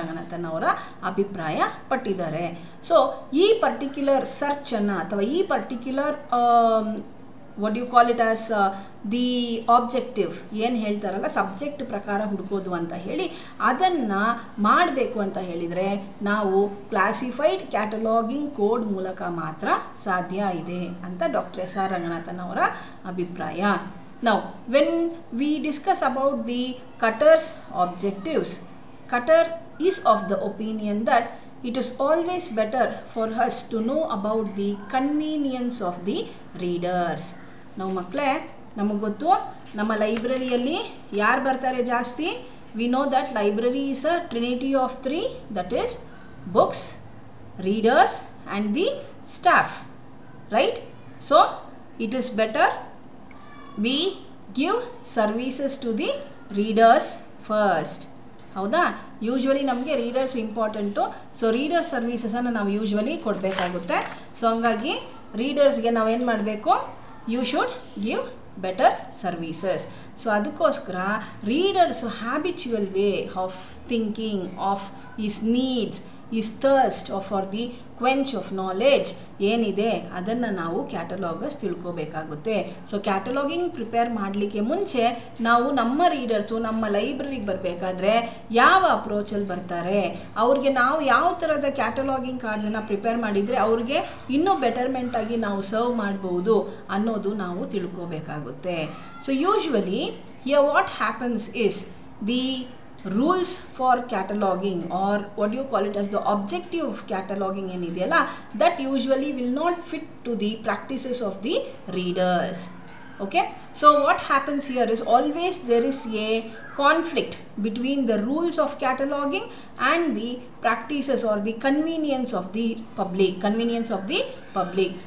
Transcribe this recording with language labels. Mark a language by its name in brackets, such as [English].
[Kannada] ರಂಗನಾಥನ್ ಅವರ ಅಭಿಪ್ರಾಯ ಪಟ್ಟಿದ್ದಾರೆ. ಸೊ ಈ ಪರ್ಟಿಕ್ಯುಲರ್ ಸರ್ಚನ್ನು ಅಥವಾ ಈ particular [English] what do you call it as the objective [Kannada] ಏನು ಹೇಳ್ತಾರಲ್ಲ ಸಬ್ಜೆಕ್ಟ್ ಪ್ರಕಾರ ಹುಡುಕೋದು ಅಂತ ಹೇಳಿ ಅದನ್ನು ಮಾಡಬೇಕು ಅಂತ ಹೇಳಿದರೆ ನಾವು ಕ್ಲಾಸಿಫೈಡ್ ಕ್ಯಾಟಲಾಗಿಂಗ್ ಕೋಡ್ ಮೂಲಕ ಮಾತ್ರ ಸಾಧ್ಯ ಇದೆ ಅಂತ ಡಾಕ್ಟರ್ S.R. ರಂಗನಾಥನ್ ಅವರ ಅಭಿಪ್ರಾಯ. [English] Now when we discuss about the Cutter's objectives, Cutter is of the opinion that it is always better for us to know about the convenience of the readers. [Kannada] ನಾವು ಮಕ್ಕಳೇ, ನಮಗೆ ಗೊತ್ತು ನಮ್ಮ ಲೈಬ್ರರಿಯಲ್ಲಿ ಯಾರು ಬರ್ತಾರೆ ಜಾಸ್ತಿ. [English] We know that library is a trinity of 3, that is books, readers and the staff, right? So it is better we give services to the readers first [Kannada] ಹೌದಾ? Usually ನಮಗೆ ರೀಡರ್ಸ್ ಇಂಪಾರ್ಟೆಂಟು. ಸೊ ರೀಡರ್ ಸರ್ವೀಸಸನ್ನು ನಾವು usually ಕೊಡಬೇಕಾಗುತ್ತೆ. So ಹಂಗಾಗಿ ರೀಡರ್ಸ್ಗೆ ನಾವೇನು ಮಾಡಬೇಕು? [English] You should give better services. So ಅದಕ್ಕೋಸ್ಕರ readers habitual way of thinking, of is needs, is thirst for the quench of knowledge [Kannada] ಏನಿದೆ ಅದನ್ನು ನಾವು ಕ್ಯಾಟಲಾಗರ್ಸ್ ತಿಳ್ಕೋಬೇಕಾಗುತ್ತೆ. ಸೊ ಕ್ಯಾಟಲಾಗಿಂಗ್ ಪ್ರಿಪೇರ್ ಮಾಡಲಿಕ್ಕೆ ಮುಂಚೆ ನಾವು ನಮ್ಮ ರೀಡರ್ಸು ನಮ್ಮ ಲೈಬ್ರರಿಗೆ ಬರಬೇಕಾದ್ರೆ ಯಾವ ಅಪ್ರೋಚಲ್ಲಿ ಬರ್ತಾರೆ, ಅವ್ರಿಗೆ ನಾವು ಯಾವ ಥರದ ಕ್ಯಾಟಲಾಗಿಂಗ್ ಕಾರ್ಡ್ಸನ್ನು ಪ್ರಿಪೇರ್ ಮಾಡಿದರೆ ಅವ್ರಿಗೆ ಇನ್ನೂ ಬೆಟರ್ಮೆಂಟಾಗಿ ನಾವು ಸರ್ವ್ ಮಾಡ್ಬೋದು ಅನ್ನೋದು ನಾವು ತಿಳ್ಕೋಬೇಕಾಗುತ್ತೆ. [English] so usually here what happens is the rules for cataloging, or what do you call it as the objective of cataloging [Kannada] ಏನಿದೆಯಲ್ಲ, [English] that usually will not fit to the practices of the readers. Okay, so what happens here is always there is a conflict between the rules of cataloging and the practices or the convenience of the public.